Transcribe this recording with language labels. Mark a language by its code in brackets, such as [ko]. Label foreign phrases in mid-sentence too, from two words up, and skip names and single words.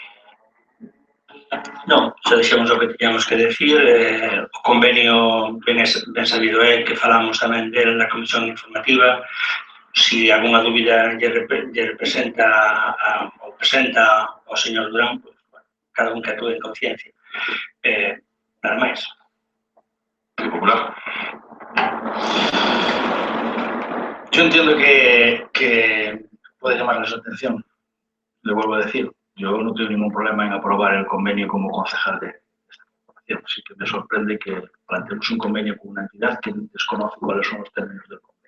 [gl] Non, xa dixemos o que teníamos que decir, o convenio ben sabido é que falamos tamén dele na comisión informativa. Si algunha dúbida lle representa ou presenta ao señor Durán, [es] pues, bueno, [gl] cada un que actúe en conciencia. Nada máis. Popular. [es] Yo entiendo que puede llamar su atención. Le vuelvo a decir, yo no tengo ningún problema en aprobar el convenio como concejal de esta corporación. Así que me sorprende que planteemos un convenio con una entidad que desconoce cuáles son los términos del convenio.